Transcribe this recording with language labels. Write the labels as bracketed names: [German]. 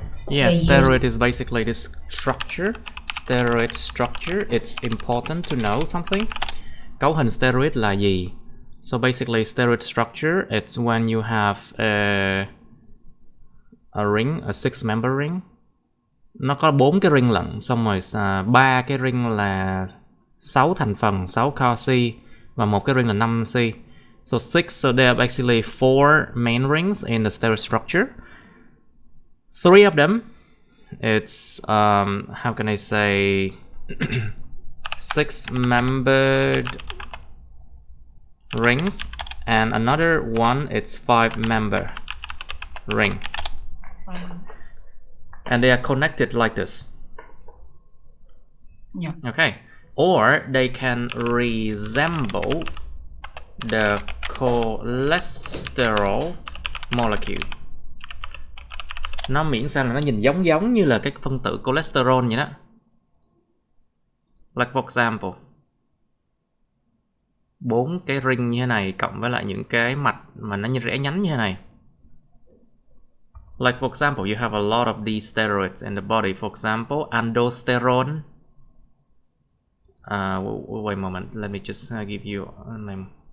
[English] Yes, steroid is basically this structure. Steroid structure, it's important to know something. [Vietnamese] Cấu hình steroid là gì? [English] So basically steroid structure, it's when you have a ring, a 6-member ring. [Vietnamese] Nó có 4 cái ring lận, xong rồi 3 cái ring là 6 thành phần, 6 core C và một cái ring là 5 C. [English] So there are basically 4 main rings in the steroid structure. 3 of them, it's how can I say 6-membered rings, and another one it's 5-member ring. And they are connected like this. Yeah. Okay. Or they can resemble the cholesterol molecule. [Vietnamese] Nó miễn sao là nó nhìn giống như là cái phân tử cholesterol vậy đó. [English] Like for example, [Vietnamese] 4 cái ring như thế này cộng với lại những cái mạch mà nó như rẽ nhánh như thế này. [English] Like for example, you have a lot of these steroids in the body. For example, aldosterone. Wait a moment. Let me just give you a name.